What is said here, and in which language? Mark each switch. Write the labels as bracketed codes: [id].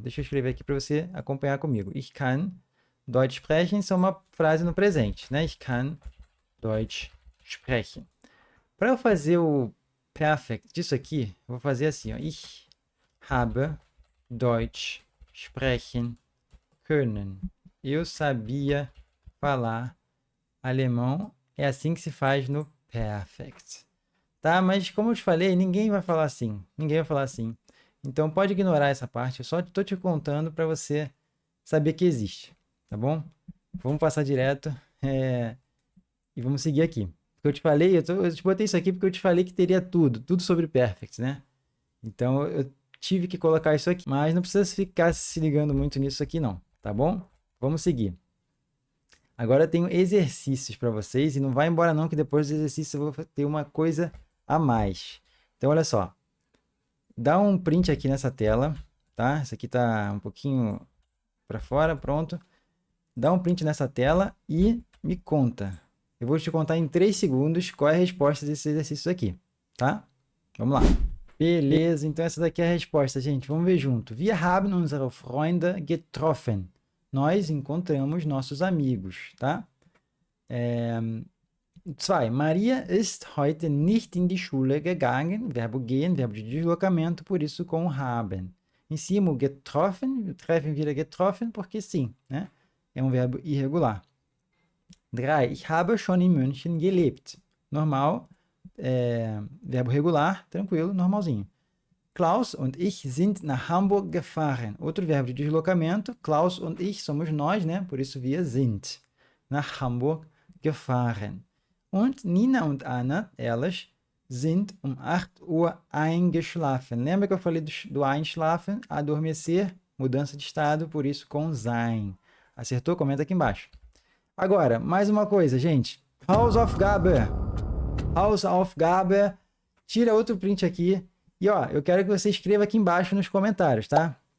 [pt] Deixa eu escrever aqui para você acompanhar comigo. [de] Ich kann Deutsch sprechen, [pt] isso é uma frase no presente, né? [de] Ich kann Deutsch sprechen. [pt] Para eu fazer o perfect disso aqui, eu vou fazer assim, ó. [de] Ich habe Deutsch sprechen können. [pt] Eu sabia falar alemão. É assim que se faz no perfect. Tá? Mas como eu te falei, ninguém vai falar assim. Ninguém vai falar assim. Então pode ignorar essa parte. Eu só estou te contando para você saber que existe. Tá bom? Vamos passar direto e vamos seguir aqui. Porque eu te falei, eu te botei isso aqui porque eu te falei que teria tudo sobre perfect, né? Então eu tive que colocar isso aqui. Mas não precisa ficar se ligando muito nisso aqui não, tá bom? Vamos seguir. Agora eu tenho exercícios para vocês e não vai embora não que depois dos exercícios eu vou ter uma coisa a mais. Então olha só. Dá um print aqui nessa tela, tá? Isso aqui tá um pouquinho para fora, pronto. Dá um print nessa tela e me conta. Eu vou te contar em 3 segundos qual é a resposta desses exercícios aqui, tá? Vamos lá. Beleza, então essa daqui é a resposta, gente. Vamos ver junto. [de] Wir haben unsere Freunde getroffen. [pt] Nós encontramos nossos amigos, tá? 2. [de] Maria ist heute nicht in die Schule gegangen. [pt] Verbo gehen, verbo de deslocamento, por isso com haben. Em cima, o getroffen, treffen vira getroffen, porque sim, né? É um verbo irregular. 3. [de] Ich habe schon in München gelebt. [pt] Normal, verbo regular, tranquilo, normalzinho. [de] Klaus und ich sind nach Hamburg gefahren. [pt] Outro verbo de deslocamento. [de] Klaus und ich [pt] somos nós, né? Por isso [de] wir sind nach Hamburg gefahren. Und Nina und Anna, elas, sind um 8 Uhr eingeschlafen. [pt] Lembra que eu falei do einschlafen? Adormecer, mudança de estado, por isso com sein. Acertou? Comenta aqui embaixo. Agora, mais uma coisa, gente. Hausaufgabe. Hausaufgabe. Tira outro print aqui. E, ó, eu quero que você escreva aqui embaixo nos comentários, tá?